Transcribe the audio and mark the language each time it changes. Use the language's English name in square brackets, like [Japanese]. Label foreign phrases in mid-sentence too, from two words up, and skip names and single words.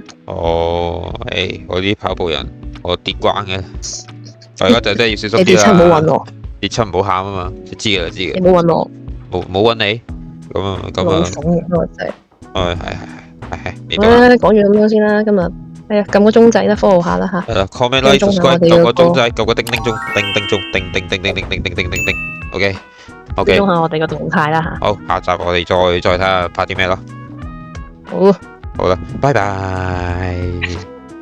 [Cantonese] 我啲跑步人，我跌關嘅。我而家就真係要小心啲啦。你跌親唔好搵我。跌親唔好喊啊嘛！知嘅。你冇搵我。冇搵你。咁啊。冇爽嘅，我真係。係。講咗咁多先啦，今日係啊，撳個鐘仔啦，follow下啦吓。係啦 ， [English] comment like subscribe， [Cantonese] 撳個鐘仔，撳個叮叮鐘，叮。OK。追蹤下我哋個動態啦吓。好，下集我哋再睇下拍啲咩咯。好。好啦，拜拜。